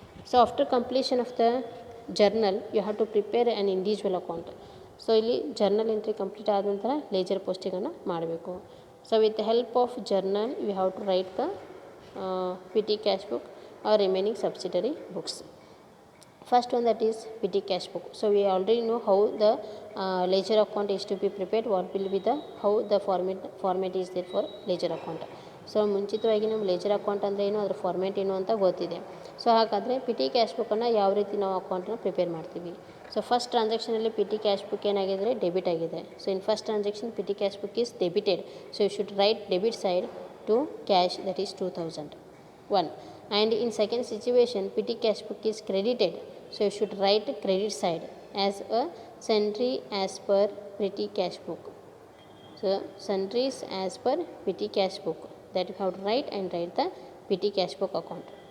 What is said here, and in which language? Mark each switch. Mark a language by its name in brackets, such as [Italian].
[English] So after completion of the journal you have to prepare an individual account. [Kannada] So ಇಲ್ಲಿ journal entry complete ಆದ ನಂತರ laser ಪೋಸ್ಟಿಂಗನ್ನು ಮಾಡಬೇಕು. [English] So with the help of journal you have to write the PT cash book or remaining subsidiary books. First one, that is PT cash book. So we already know how the ledger account is to be prepared, what will be the how the format is there for ledger account. [Kannada] So ಮುಂಚಿತವಾಗಿ ನಮ್ಮ leisure account ಅಂದರೆ ಏನು, ಅದರ format ಏನು ಅಂತ ಗೊತ್ತಿದೆ. So ಹಾಗಾದರೆ PT cash ಬುಕ್ಕನ್ನು ಯಾವ ರೀತಿ ನಾವು ಅಕೌಂಟನ್ನು ಪ್ರಿಪೇರ್ ಮಾಡ್ತೀವಿ. So first ಟ್ರಾನ್ಸಾಕ್ಷನಲ್ಲಿ PT cash book ಏನಾಗಿದೆ, ಡೆಬಿಟ್ ಆಗಿದೆ. [English] So in first transaction PT cash book is debited. So you should write debit side to cash, that is 2001. And in second situation PT cash book is credited, so you should write credit side as a sundry as per PT cash book. So sundries as per PT cash book, that you have to write the PT cash book account.